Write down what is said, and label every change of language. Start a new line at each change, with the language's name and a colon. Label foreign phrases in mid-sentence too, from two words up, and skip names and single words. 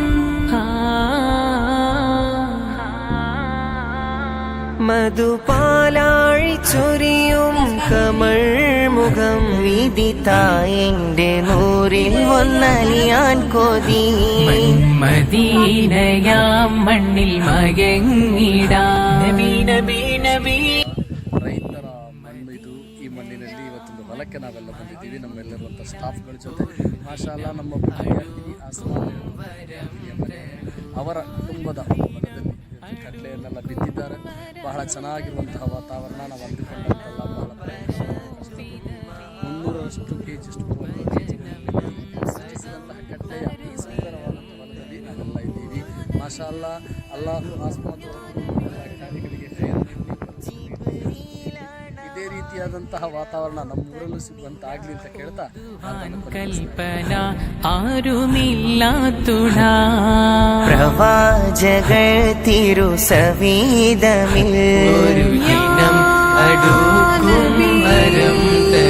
Malayalam: മധുപാലാഴി ചൊരിയും കമൾ മുഖം വിദിതായെന്റെ നൂറിൽ ഒന്നലിയാൻ കൊതി മദീനയാം മണ്ണിൽ മയങ്ങിടാം നബി നബി നബി.
Kannada: ರೈತರ ಮಣ್ಣು ಇದು. ಈ ಮಣ್ಣಿನಲ್ಲಿ ಇವತ್ತೊಂದು ಹೊಲಕ್ಕೆ ನಾವೆಲ್ಲ ಬಂದಿದ್ದೀವಿ ನಮ್ಮೆಲ್ಲರುವಂಥ ಸ್ಟಾಫ್ಗಳ ಜೊತೆ. ಮಾಷಾಲ್ಲ ನಮ್ಮ ವಿದ್ಯಾರ್ಥಿ ಅವರ ಕುಟುಂಬದ ಹೊಲದಲ್ಲಿ ಕಡಲೆಯನ್ನೆಲ್ಲ ಬಿತ್ತಿದ್ದಾರೆ. ಬಹಳ ಚೆನ್ನಾಗಿರುವಂತಹ ವಾತಾವರಣ. ನಾವು ಅಂದುಕೊಂಡಂತೆಲ್ಲ ಬಹಳ 300ರಷ್ಟು ಕೆಜಿಯಷ್ಟು ಸಿಕ್ಕಿದಂತಹ ಕಡ್ಲೆಯ ಈ ಸುಂದರವಾದಂಥ ಹೊಲದಲ್ಲಿ ನಾವೆಲ್ಲ ಇದ್ದೀವಿ. ಮಾಷಾಲ್ಲ ಅಲ್ಲಾಹು ಕಾರ್ಯಗಳಿಗೆ ಇದೇ ರೀತಿಯಾದಂತಹ ವಾತಾವರಣ ನಮ್ಮೂರಲ್ಲೂ ಸಿಗುವಂತಾಗ್ಲಿ ಅಂತ ಕೇಳ್ತಾ
Malayalam: കൽപ്പന ആരുമില്ല തുണ പ്രവാചകൾ തിരുസവീതമിൽ ഒരു ദിനം അടുക്കും വരം